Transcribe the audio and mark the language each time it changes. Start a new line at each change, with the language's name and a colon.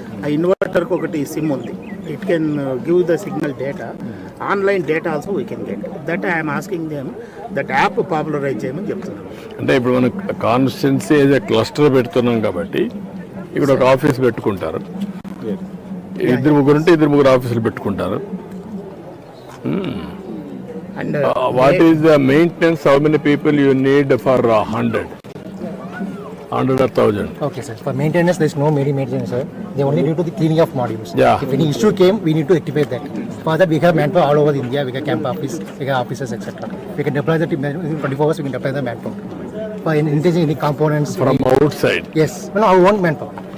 English: A inverter
Telugu: ko okati SIM undi.
English: It can give the signal data. Online data also we can get. That I am asking them that app popularize
Telugu: చేయమని చెప్తున్నాను. అంటే ఇప్పుడు మనం constituency ఏదో cluster పెడుతున్నాం కాబట్టి ఇక్కడ ఒక ఆఫీస్ పెట్టుకుంటారు, ఇద్దరు ముగ్గురు ఉంటే ఇద్దరు ముగ్గురు ఆఫీసులు పెట్టుకుంటారు.
English: And what is the maintenance, how many people you need for 100 or 1000? Okay, sir. For maintenance, there is no maintenance, sir. They only do the cleaning of modules. Yeah. If any issue came, we need to rectify that. For that, we have manpower all over India. We have camp office, we have offices, etc. We can deploy the team within 24 hours. We can deploy the manpower. For increasing any components. From outside? Yes. No, our own manpower.